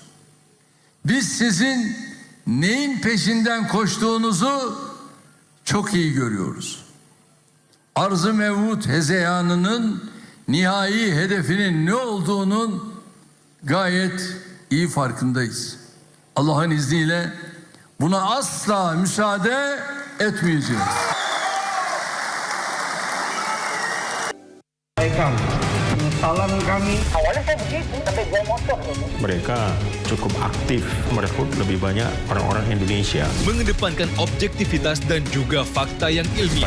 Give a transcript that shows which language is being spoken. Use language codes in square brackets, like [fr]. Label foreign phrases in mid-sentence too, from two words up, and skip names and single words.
[tr] Biz sizin neyin peşinden koştuğunuzu çok iyi görüyoruz. Arz-ı mevut hezeyanının nihai hedefinin ne olduğunun gayet iyi farkındayız. Allah'ın izniyle buna asla müsaade etmeyeceğiz. [id] Salam kami. Awalnya saya begitu, sampai jual motor. Mereka cukup aktif merekrut lebih banyak orang-orang Indonesia. Mengedepankan objektivitas dan juga fakta yang ilmiah.